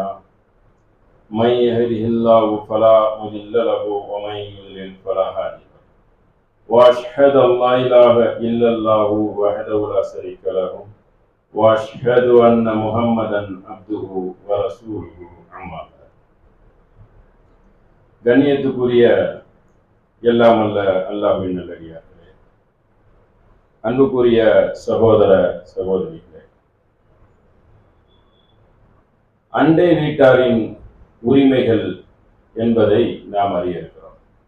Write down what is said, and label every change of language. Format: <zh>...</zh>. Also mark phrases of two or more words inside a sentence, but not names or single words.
<ar>من يهده الله فلا مضل له ومن يضلل فلا هادي له. وأشهد أن لا إله إلا الله وحده لا شريك له وأشهد أن محمدا عبده ورسوله. أما بعد.</ar> <ta>கண்ணியத்துக்குரிய எல்லாம் அல்ல அல்லாஹ்வின் நல்லடியார்களே, அன்புக்குரிய சகோதர சகோதரிகளே, அண்டை வீட்டாரின் உரிமைகள் என்பதை நாம் அறிய இருக்கிறோம்.</ta>